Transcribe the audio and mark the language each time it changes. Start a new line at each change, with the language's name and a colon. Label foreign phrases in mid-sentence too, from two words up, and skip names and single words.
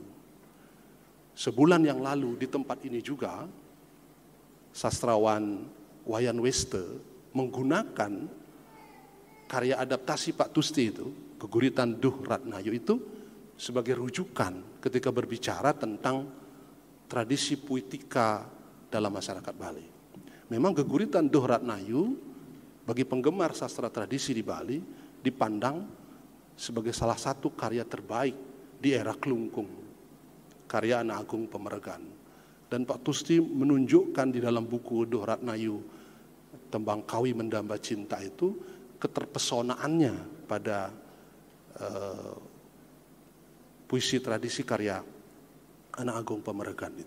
Indonesian: Sebulan yang lalu di tempat ini juga sastrawan Wayan Weste menggunakan karya adaptasi Pak Tusti itu, geguritan Duh Ratnayu itu sebagai rujukan ketika berbicara tentang tradisi puitika dalam masyarakat Bali. Memang geguritan Duh Ratnayu bagi penggemar sastra tradisi di Bali dipandang sebagai salah satu karya terbaik di era Kelungkung, karya Anak Agung Pemeregan. Dan Pak Tusti menunjukkan di dalam buku Duh Ratnayu, Tembang Kawi Mendamba Cinta itu, keterpesonaannya pada puisi tradisi karya Anak Agung Pemeregan itu.